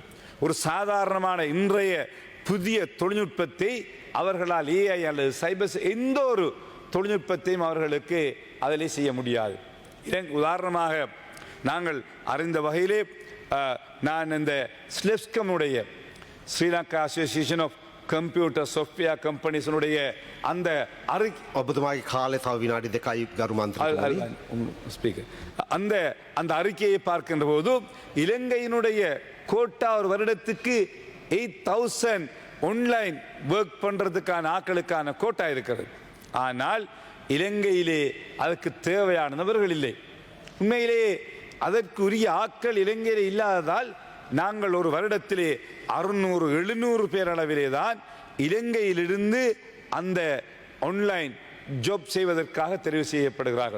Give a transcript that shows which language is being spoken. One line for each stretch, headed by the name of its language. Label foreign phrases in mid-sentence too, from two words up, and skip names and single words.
Tamil: ஒரு சாதாரணமான இன்றைய புதிய தொழில்நுட்பத்தை அவர்களால் ஏஐ அல்லது சைபர் எந்த ஒரு தொழில்நுட்பத்தையும் அவர்களுக்கு அதிலே செய்ய முடியாது. உதாரணமாக நாங்கள் அறிந்த வகையிலே நான் இந்த ஸ்லெப்ஸ்கமுடைய ஸ்ரீலங்கா அசோசியேஷன் ஆஃப் கம்ப்யூட்டர் சாஃப்ட்வேர் கம்பெனிஸினுடைய அந்த
Sinhala: ඔබතුමාගේ කාලය තව විනාඩි 2යි ගරු මන්ත්‍රී.
Tamil: அந்த அறிக்கையை பார்க்கின்ற போது இலங்கையினுடைய கோட்டா ஒரு வருடத்துக்கு 8000
English: online work
Tamil: பண்றதுக்கான ஆட்களுக்கான கோட்டா இருக்கிறது. ஆனால் இலங்கையிலே அதுக்கு தேவையான நபர்கள் இல்லை. உண்மையிலேயே அதற்குரிய ஆட்கள் இலங்கையிலே இல்லாததால் நாங்கள் ஒரு வருடத்திலே 600-700 பேர் அளவிலே தான் இலங்கையிலிருந்து அந்த
English: online job
Tamil: செய்வதற்காக தெரிவு செய்யப்படுகிறார்கள்.